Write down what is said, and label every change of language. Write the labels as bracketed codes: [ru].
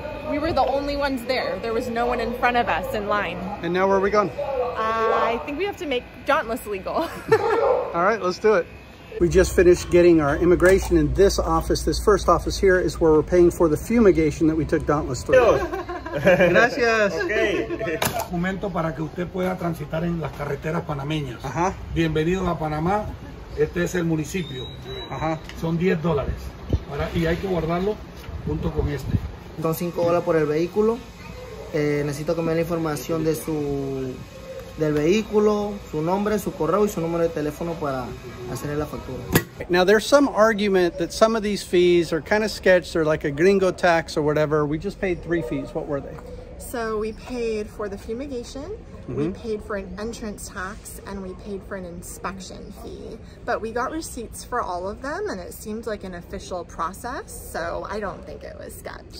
[en] We were the only ones there. There was no one in front of us in line. And now where are we going? I think we have to make Dauntless legal. All right, let's do it. We just finished getting our immigration in this office. This first office here is where we're paying for the fumigation that we took Dauntless through. [es] Gracias. [en] Okay. [es] Momento para que usted pueda transitar en las carreteras panameñas. Ajá. Bienvenido a Panamá. Este es el municipio. Ajá. Son $10. Y hay que guardarlo junto con este. Son $5 por el vehículo. Necesito que me dé la información de del vehículo, su nombre, su correo y su número de teléfono para hacerle la factura. [en] Now there's some argument that some of these fees are kind of sketched. They're like a gringo tax or whatever. We just paid 3 fees. What were they? So we paid for the fumigation, we paid for an entrance tax, and we paid for an inspection fee. But we got receipts for all of them, and it seemed like an official process, so I don't think it was sketch.